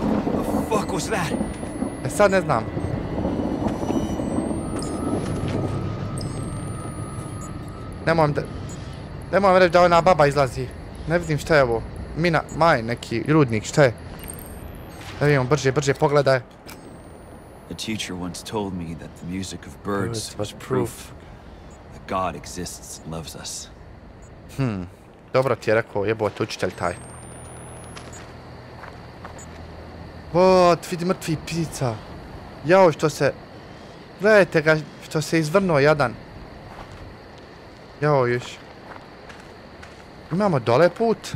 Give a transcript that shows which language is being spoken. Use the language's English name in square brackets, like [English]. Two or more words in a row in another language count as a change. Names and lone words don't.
[Bosnian] Sad ne znam. Nemoj reći da ona baba izlazi. Ne vidim šta je ovo. Maj neki rudnik, šta je? Da vidimo, brže, pogledaj. [English] A teacher once told me that the music of birds was proof that God exists and loves us. [Bosnian] Dobro ti je rekao, jebote učitelj taj. Vidi mrtvi ptica. Jao, što se... Gledajte ga, što se izvrnuo jadan. Jao, još. Imamo dole put.